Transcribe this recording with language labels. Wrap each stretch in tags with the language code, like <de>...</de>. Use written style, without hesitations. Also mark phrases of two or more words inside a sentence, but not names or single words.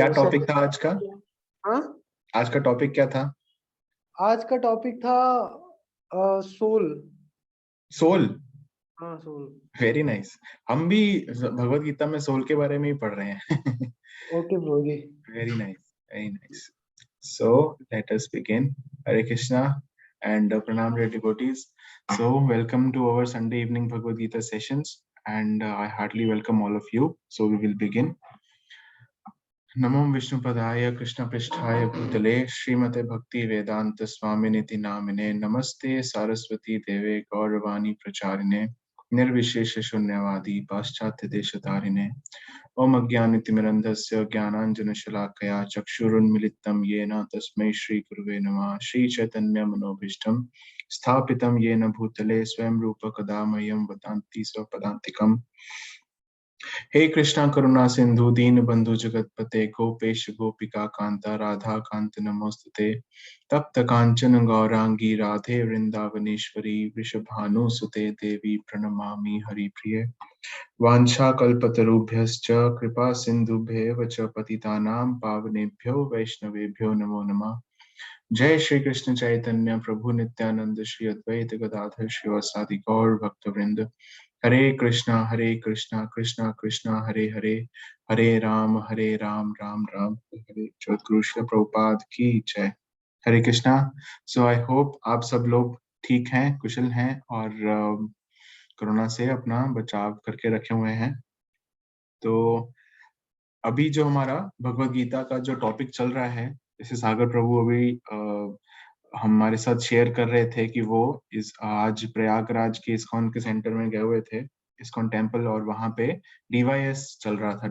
<hi>तो सब टॉपिक था आज का? हाँ, आज का टॉपिक क्या था? आज का टॉपिक था सोल। सोल। हाँ, सोल।</hi> <en>very nice.</en> <hi>हम भी भगवत गीता में सोल के बारे में ही पढ़ रहे हैं। ओके प्रभु जी।</hi> <en>very nice, very nice. So let us begin. Hare Krishna and Pranam dear devotees. So welcome to our Sunday evening Bhagavad Gita sessions, and I heartily welcome all of you. So we will begin.</en> <sa>नमो विष्णुपदाय कृष्णपृष्ठाय भूतले श्रीमते भक्ति वेदांत स्वामिनिति नामिने नमस्ते सारस्वती देवे गौरवाणी प्रचारिणे निर्विशेष शून्यवादी पाश्चात्य देशतारिणे ओम अज्ञानतिमिरन्धस्य ज्ञानाञ्जनशलाकया चक्षुरुन्मिलितं येन तस्मै श्रीगुरुवे नमः श्रीचैतन्यमनोभीष्टं स्थापितं येन भूतले स्वयं रूप कदा मह्यं वदन्ति स्वपदान्तिकम्। हे कृष्णा करुणा सिंधु दीन बंधु जगतपते गोपेश गोपिका कांता राधा कांत नमोस्तुते तप्त कांचन गौरांगी राधे वृंदावनेश्वरी वृषभानुसुते देवी प्रणमामि हरिप्रिये वाञ्छा कल्पतरुभ्यश्च कृपा सिन्धुभ्येव च पतितानां पावनेभ्यो वैष्णवेभ्यो नमो नमः। जय श्री कृष्ण चैतन्य प्रभु नित्यानंद श्री अद्वैत गदाधर श्रीवासादि गौर भक्तवृंद। हरे कृष्णा कृष्णा कृष्णा हरे हरे हरे राम राम राम हरे हरे।</sa> <hi>जगद्गुरु श्रील प्रभुपाद की जय। हरे कृष्णा।</hi> <en>so I hope</en> <hi>आप सब लोग ठीक हैं, कुशल हैं और कोरोना से अपना बचाव करके रखे हुए हैं। तो अभी जो हमारा भगवत गीता का जो टॉपिक चल रहा है, जैसे सागर प्रभु अभी हमारे साथ शेयर कर रहे थे कि वो आज प्रयागराज के इस्कॉन के सेंटर में गए हुए थे, इस्कॉन टेम्पल, और वहां पे डीवाईएस चल रहा था।</hi>